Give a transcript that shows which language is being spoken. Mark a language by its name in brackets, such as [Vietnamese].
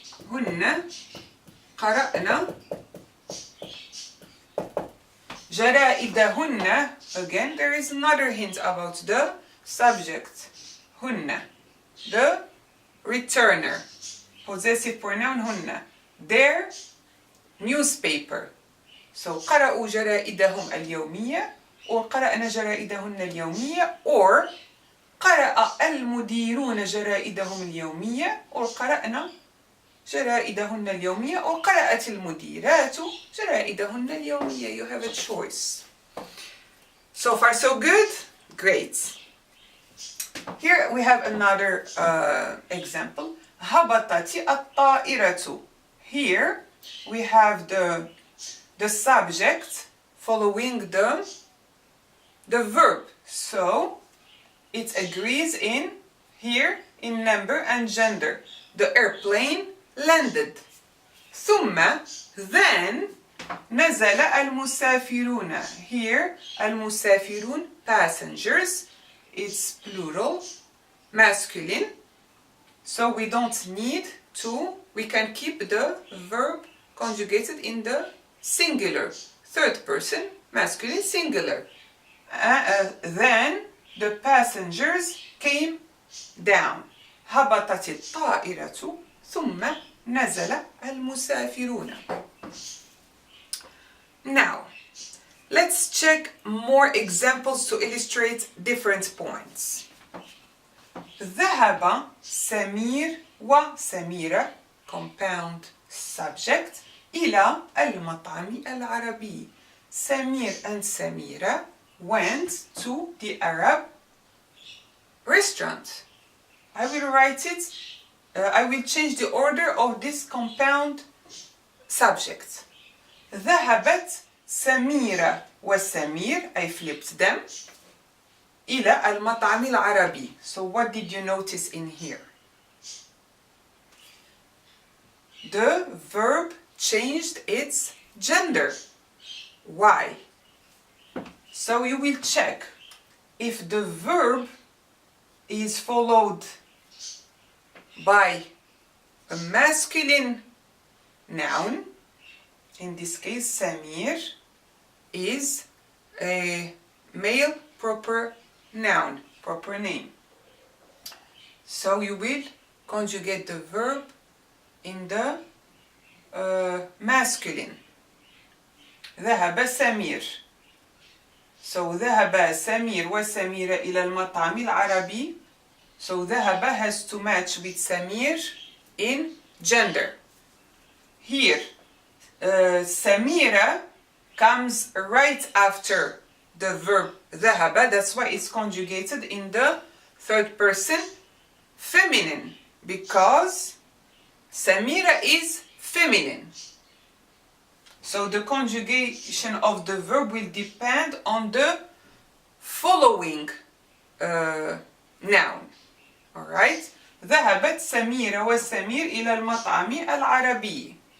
[Arabic] هن قرأنا جرائدهن. [English] Again, there is another hint about the subject. هن, the returner. Possessive pronoun هن. Their newspaper. [Arabic] So قرأوا جرائدهم اليومية, or قرأنا جرائدهن اليومية, or قرأ المديرون جرائدهم اليومية, or قرأنا جرائدهن اليومية, or قرأت المديرات جرائدهن اليومية. [English] You have a choice. So far so good? Great. Here we have another example. [Arabic] هبطت الطائرة. [English] Here we have the subject following the verb. So it agrees in here in number and gender. The airplane landed. [Arabic] ثم, [English] then, [Arabic] نزل المسافرون. [English] Here, المسافرون, passengers. It's plural, masculine. So we don't need to, we can keep the verb conjugated in the singular. Third person, masculine, singular. Then the passengers came down. [Arabic] هبطت الطائرة ثم نزل المسافرون. [English] Now, let's check more examples to illustrate different points. [Arabic] ذهب سمير وسميرة, [English] compound subject, [Arabic] إلى المطعم العربي. [English] Samir and Samira went to the Arab restaurant. I will write it, I will change the order of this compound subject. [Arabic] ذهبت سميرة وسمير, [English] I flipped them, [Arabic] إلى المطعم العربي. [English] So what did you notice in here? The verb changed its gender. Why? So you will check if the verb is followed by a masculine noun. In this case, Samir is a male proper noun, proper name. So you will conjugate the verb in the masculine. [Arabic] ذهب سمير. So ذهب سمير وسميرة إلى المطعم العربي. [English] So ذهب has to match with Samir in gender. Here, Samira comes right after the verb ذهب. That's why it's conjugated in the third person feminine, because Samira is feminine. So the conjugation of the verb will depend on the following noun. Alright? [Arabic] ذهبت سميرة وسمير إلى المطعم العربي.